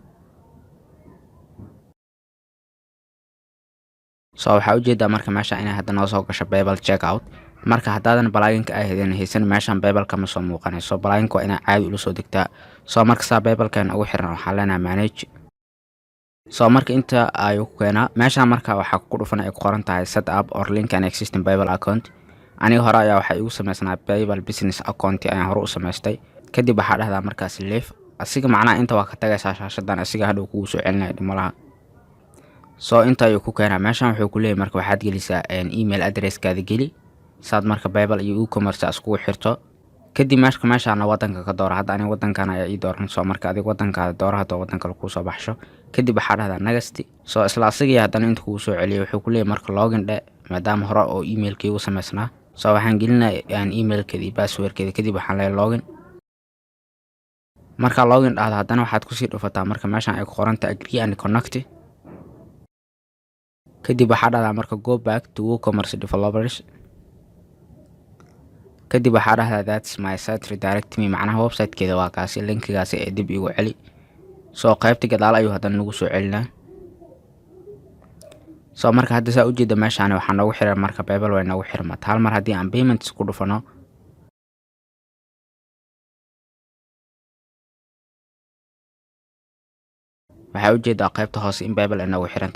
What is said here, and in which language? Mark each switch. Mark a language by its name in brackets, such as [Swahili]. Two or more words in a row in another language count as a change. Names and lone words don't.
[Somali] Soo waxaa ujeedaa marka meesha inay hadda noo soo gasho PayPal checkout. marka haddaadan plugin-ka haysan meeshan PayPal-ka ma soo muuqanayso. plugin-ka waa inaa caadi ula soo degtaa. Soo marka saa PayPal-kan ugu xiran waxaan leenahay manage. Soo marka inta ayuu ku keenaa meeshan marka waxaa ku dhufan ay ku qoran tahay [English] set up or link an existing PayPal account. [Somali] aniga hore ayaa waxay igu sameysnaa [English] PayPal business account [Somali] ayaan hore u sameystay. kadib waxaa dhahdaa markaas leave asiga macnaha inta waa ka tagaysaa shaashadan asiga hadhow kugu soo celinaya dhimalaha. Soo inta ayuu ku keenaa meeshan wuxuu ku leeyahay marka waxaad gelisaa [English] email address-kaada [Somali] geli saad marka PayPal iyo WooCommerce iskugu xirto. kadib meeshaan wadanka ka doora hadda aniga wadankan ayaa ii dooran. Soo marka adiga wadankaada doora hadda wadanka lagu soo baxsho kadib waxaa dhahdaa next. Soo isla asiga haddana inta kugu soo celiyo wuxuu ku leeyahay marka login dhe maadaama hore oo email-kii u sameysnaa. Soo waxaan gelinayaa email-keeda iyo password-keeda kadib waxaan leeyahay login. marka login dhahdo haddana waxaad ku sii dhufataa marka meeshan ay ku qoran tahay [English] agree and connect. [Somali] kadib waxaa dhahdaa marka [English] go back to WooCommerce developers. [Somali] kadib waxaa dhahdaa [English] that's my site redirect me [Somali] macnaha website-keeda waa kaasi linkigaasi ee dib igu celi. Soo qaybta gadaal ayuu haddana nagu soo celinaa. Soo marka hadda saa u jeeda meeshaan waxaa noogu xiran marka PayPal way noogu xirmata hal mar haddii aan payments ku dhufano. waxaa ujeedaa qaybta hoose in PayPal ay noogu xiranto.